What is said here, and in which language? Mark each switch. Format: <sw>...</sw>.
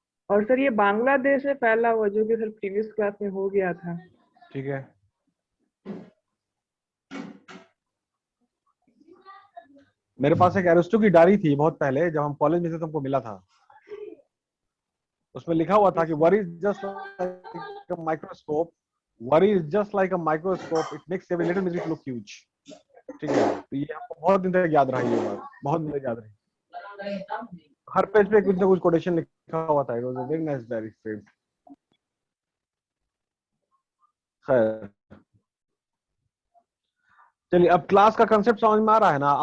<hi>और सर ये बांग्लादेश में फैला हुआ, जो कि सर प्रीवियस क्लास में हो गया था। ठीक है, मेरे पास एक एरिस्टो की डायरी थी बहुत पहले, जब हम कॉलेज में थे तुमको मिला था। उसमें लिखा हुआ था कि</hi> <en>worry is just like a microscope, worry is just like a microscope, it makes every little mistake look huge।</en> <hi>ठीक है, तो ये हमको बहुत दिन तक याद रहा, ये बात बहुत दिन तक याद रही। हर पेज पे कुछ ना कुछ कोटेशन लिखा हुआ था।</hi> <en>It was a very nice diary page.</en> <hi>खैर, चलिए अब क्लास का कंसेप्ट समझ में आ रहा है ना।</hi>